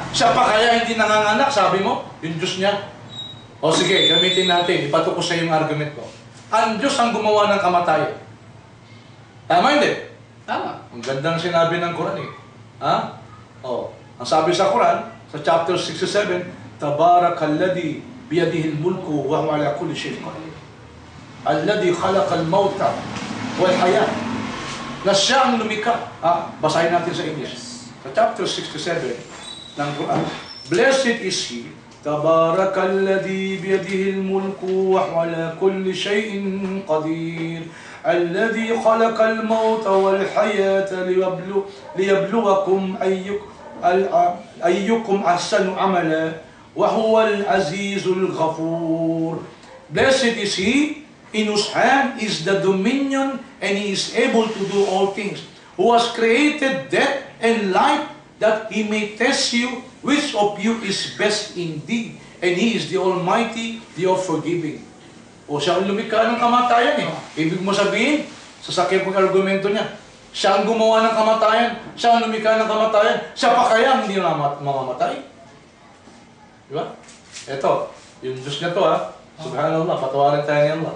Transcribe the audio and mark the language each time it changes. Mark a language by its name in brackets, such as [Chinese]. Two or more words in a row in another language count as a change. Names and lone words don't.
[Filipino] Siya pa kaya hindi nanganganak, sabi mo? Yung Diyos niya. Sige, gamitin natin. Ipatukos sa yung argument ko. Ang Diyos ang gumawa ng kamatayan. Tama hindi? Tama. Ang gandang sinabi ng Quran eh. Ang sabi sa Quran, sa chapter 67, [Arabic] تبارك الذي بيده الملك وهو على كل شيء قدير. الذي خلق الموت والحياة. [Filipino] Na siya ang lumikha. Basahin natin sa English. Sa chapter 67 ng Quran, [English] Blessed is He, [Arabic] تبارك الذي بيده الملك وهو على كل شيء قدير. الذي خلق الموت والحياة ليبلوكم أيكم أحسن عملا وهو العزيز الغفور. [English] Blessed is He, in whose hand is the dominion, and He is able to do all things, who has created death and life, that He may test you, which of you is best indeed, and He is the Almighty, the all-forgiving. [Filipino] Siya ang lumikha ng kamatayan eh. Ibig mo sabihin, sasakyan ko yung argumento niya, siya ang gumawa ng kamatayan, siya ang lumikha ng kamatayan, siya pa kaya hindi mamamatay. Di ba? Ito, yung Diyos niya to Subhanallah, patawarin tayo ni Allah.